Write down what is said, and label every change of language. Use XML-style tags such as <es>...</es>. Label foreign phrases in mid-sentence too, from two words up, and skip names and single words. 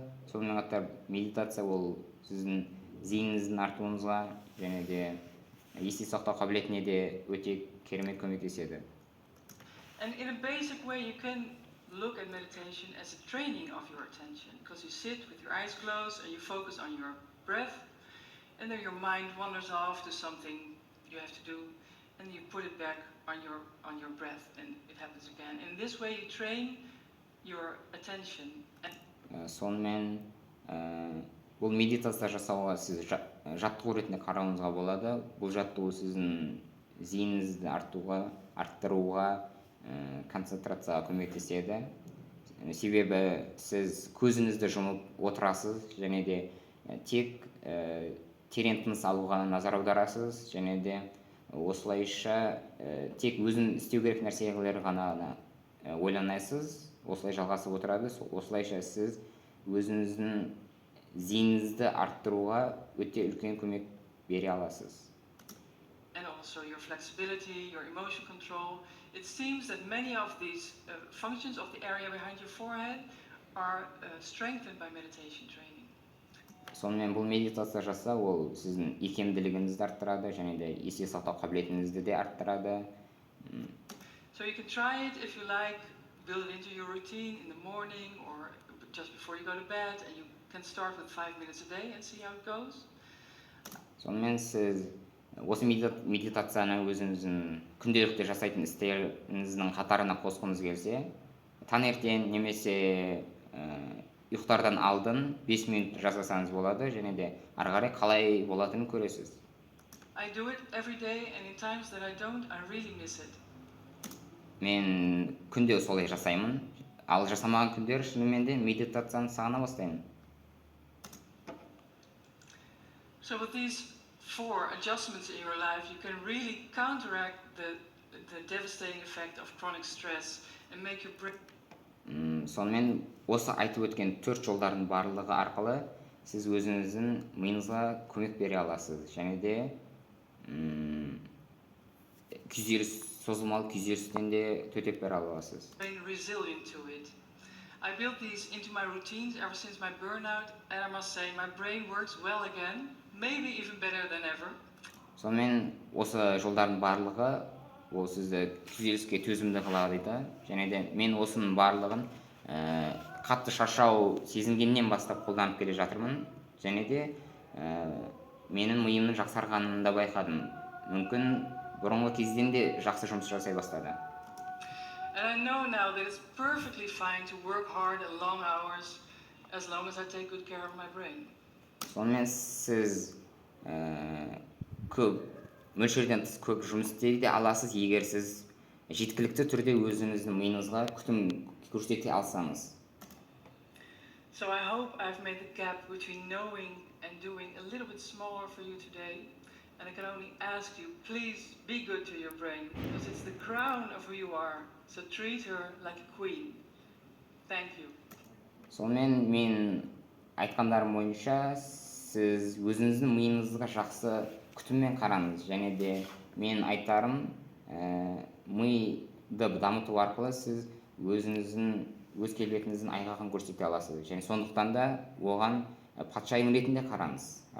<kk>Сонымен қатар медитация ол сіздің зейініңіздің артуыңызға және де есте сақтау қабілетіне де өте керемет көмектеседі.</kk> <en>And in a basic way, you can look at meditation as a training of your attention, because you sit with your eyes closed and you focus on your breath, and then your mind wanders off to something you have to do, and you put it back on your breath, and it happens again. In this way, you train your attention.</en> <kk>Сонымен бұл медитация жасауға сіз жаттығу ретінде қарауыңызға болады. Бұл жаттығу сіздің зейініңізді арттыруға, концентрацияға көмектеседі. Себебі сіз көзіңізді жұмып отырасыз және де тек терең тыныс алуға назар аударасыз және де осылайша тек өзің істеу керек нәрселер ғана ойланасыз. осылай жалғасып отырады. Осылайша сіз өзіңіздің зейініңізді арттыруға өте үлкен көмек бере аласыз.</kk> <en>And also your flexibility, your emotion control. It seems that many of these functions of the area behind your forehead are strengthened by meditation training.</en> <kk>Сонымен бұл медитация жасау ол сіздің икемділігіңізді арттырады және де есте сақтау қабілетіңізді де арттырады.</kk> <en>So you can try it if you like, build it into your routine in the morning or just before you go to bed, and you can start with 5 minutes a day and see how it goes.</en> <kk>Сонымен сіз осы медитацияны өзіңіздің күнделікті жасайтын істеріңіздің қатарына қосқыңыз келсе, таңертең немесе ұйықтардан алдын 5 минут жасасаңыз болады және де ары қарай қалай болатынын көресіз.</kk> <en>I do it every day, and in times that I don't, I really miss it.</en> <kk>Мен күнде солай жасаймын, ал жасамаған күндер шынымен де медитацияны сағына бастаймын.</kk> <en>So with these 4 adjustments in your life, you can really counteract the devastating effect of chronic stress and make your brain.</en> <kk>Сонымен осы айтып өткен 4 жолдардың барлығы арқылы сіз өзіңіздің миыңызға көмек бере аласыз және де күйзеліс, созылмалы күйзелістен де төтеп бере аласыз.</kk> <en>Resilient to it. I built these into my routines ever since my burnout, and I must say my brain works well again, maybe even better than ever.</en> <kk>Сонымен осы жолдардың барлығы ол сізді күйзеліске төзімді қылады және де мен осының барлығын қатты шаршау сезінгеннен бастап қолданып келе жатырмын және де менің миымның жақсарғанын да байқадым. Мүмкін бұрынғы кезден де жақсы жұмыс жасай бастады.</kk> <en>And I know now that it's perfectly fine to work hard and long hours as long as I take good care of my brain.</en> <kk>Сонымен сіз көп мөлшерден тыс көп жұмыс істей де аласыз, егер сіз жеткілікті түрде өзіңіздің миыңызға күтім көрсете алсаңыз.</kk> <en>So I hope I've made the gap between knowing and doing a little bit smaller for you today. And I can only ask you, please be good to your brain, because it's the crown of who you are. So treat her like a queen. Thank you.</en> <kk>Сонымен мен айтқандарым бойынша сіз өзіңіздің миыңызға жақсы күтіммен қараңыз және де мен айтарым миды дамыту арқылы сіз өзіңіздің өз келбетіңіздің айғағын көрсете аласыз және сондықтан да оған патшайым ретінде қараңыз.</kk>